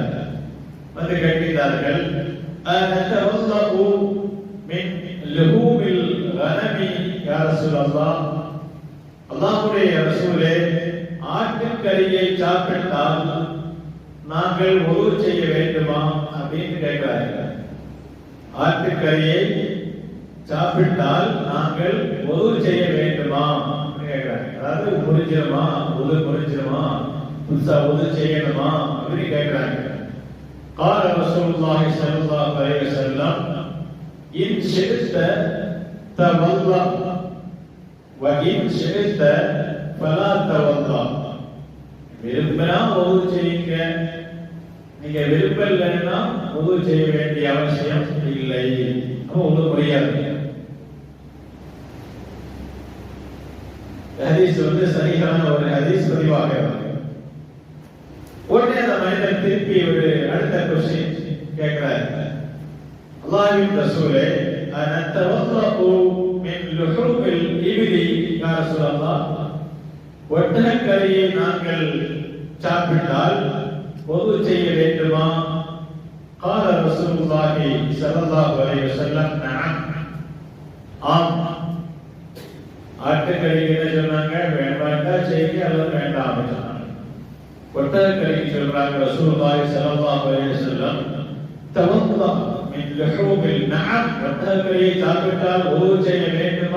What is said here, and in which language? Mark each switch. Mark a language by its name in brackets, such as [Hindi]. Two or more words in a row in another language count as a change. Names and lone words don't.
[Tamil] வந்து கேட்கிறார்கள், [Arabic] أنتوضأ من لحوم الغنم يا رسول الله, [Tamil] அல்லாஹ்வுடைய ரசூலே, ஆட்டுக்கறியை சாப்பிட்டால் நாங்கள் உது செய்ய வேண்டுமா அப்படின்னு கேட்கிறார்கள். ஆட்டுக்கறியை சாப்பிட்டால் நாங்கள் உது செய்ய வேண்டுமா கேட்கிறாங்க. அதாவது முறிஞ்சிருமா, உது முறிஞ்சிருமா, புதுசா உது செய்யணுமா அப்படின்னு கேட்கிறாங்க. [Arabic] قال رسول الله صلى الله عليه وسلم إن شئت تولى وإن شئت فلا تولى. [Tamil] விரும்பினா உது செய்யுங்க, நீங்க விருப்பம் உது செய்ய வேண்டிய அவசியம் இல்லை, உது முடியாது. ஹதீஸ் வந்து சரியான ஒரு ஹதீஸ் பதிவாக. உடனே அந்த மனிதன் திருப்பி ஒரு அடுத்த கொஸ்டின் கேட்கிறார், அல்லாஹ்வின் ரசூலே, [Arabic] أنتوضأ من لحوم الإبل يا رسول الله, [Tamil] ஒட்டகக்கறியை நாங்கள் சாப்பிட்டால் உது செய்ய வேண்டுமா? [Arabic] قال رسول الله صلى الله عليه وسلم نعم. [Tamil] ஆம். ஆட்டுக்கறி என்ன சொன்னாங்க, வேண்டாம் செய்யுங்க அல்லது வேண்டாம் சொன்னாங்க. ஒட்டகக்கறிக்கு சொல்றாங்க [Arabic] رسول الله صلى الله عليه وسلم، توضأ من لحوم نعم, [Tamil] ஒட்டகக்கறியை சாப்பிட்டால் உது செய்ய வேண்டுமா?